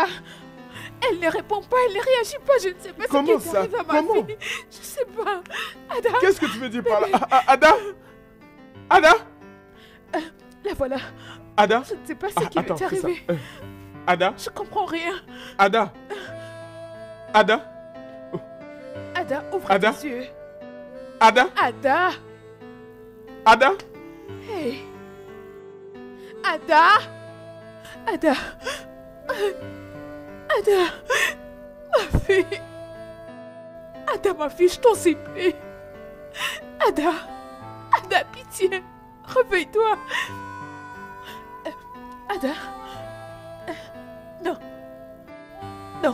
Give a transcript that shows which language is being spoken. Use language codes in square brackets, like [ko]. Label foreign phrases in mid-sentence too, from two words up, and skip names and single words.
[fr] Elle ne répond pas, elle ne réagit pas. Je ne sais pas ce qui est arrivé à ma fille. Je ne sais pas. Ada. Qu'est-ce que tu veux dire par là? Ada? Ada? La voilà. Ada? Je ne sais pas ce qui est arrivé. Ada? Je comprends rien. Ada? Ada? Ada, ouvre Ada? tes yeux. Ada? Ada? Ada? Hey. Ada? Ada. Ada. Ma fille. Ada, ma fille, je t'en supplie. Ada. Ada, pitié. Réveille-toi. Ada. Non. Non.